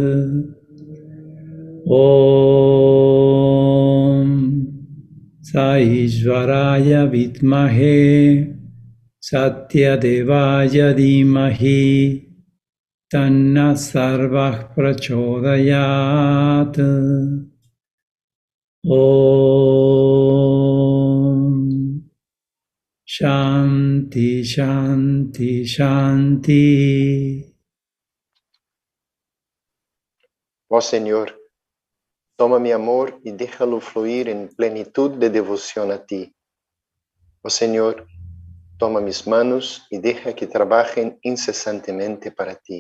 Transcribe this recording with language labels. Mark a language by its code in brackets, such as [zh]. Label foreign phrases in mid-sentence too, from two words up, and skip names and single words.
[sa] Om Saishvaraya Vidmahe Satya Devaya Dhimahi Tanna Sarvah Prachodayat. Om Shanti, Shanti, Shanti. [es] Ó Señor, toma mi amor y déjalo fluir en plenitud de devoción a ti. Ó Señor, toma mis manos y deja que trabajen incesantemente para ti.